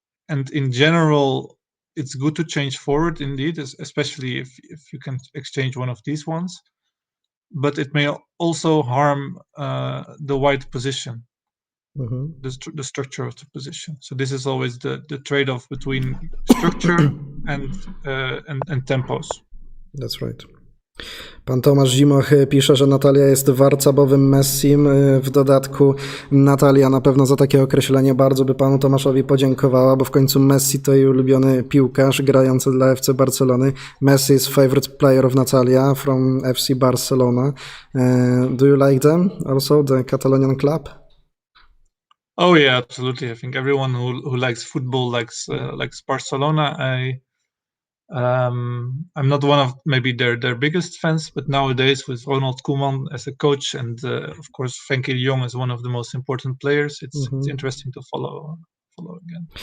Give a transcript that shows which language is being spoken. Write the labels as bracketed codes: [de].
[en] And in general, it's good to change forward indeed, especially if you can exchange one of these ones. But it may also harm the white position, the structure of the position. So this is always the trade-off between structure and tempos. That's right. [pl] Pan Tomasz Zimoch pisze, że Natalia jest warcabowym Messim. W dodatku Natalia na pewno za takie określenie bardzo by panu Tomaszowi podziękowała, bo w końcu Messi to jej ulubiony piłkarz grający dla FC Barcelony. [en] Messi is favorite player of Natalia from FC Barcelona. Do you like them also, the Catalonian club? Oh yeah, absolutely. I think everyone who likes football likes Barcelona. I'm not one of maybe their biggest fans, but nowadays with Ronald Koeman as a coach and of course Frenkie de Jong as one of the most important players, it's interesting to follow again.